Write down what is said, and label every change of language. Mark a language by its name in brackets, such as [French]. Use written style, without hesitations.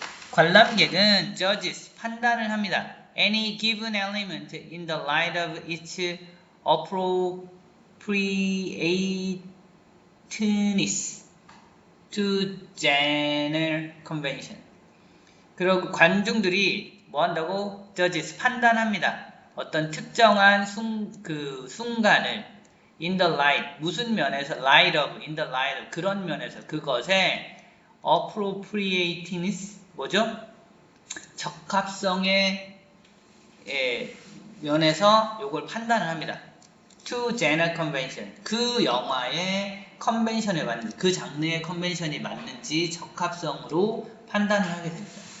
[Korean] 관람객은 judges, 판단을 합니다. [English] Any given element in the light of its appropriateness to general convention. [Korean] 그리고 관중들이 뭐 한다고? judges, 판단합니다. 어떤 특정한 순간을 [English] in the light, [Korean] 무슨 면에서? [English] light of, in the light of, [Korean] 그런 면에서 그것에 [English] appropriateness, [Korean] 뭐죠? 적합성의 면에서 요걸 판단을 합니다. [English] To general convention, [Korean] 그 영화의 컨벤션에 맞는, 그 장르의 컨벤션이 맞는지 적합성으로 판단을 하게 됩니다.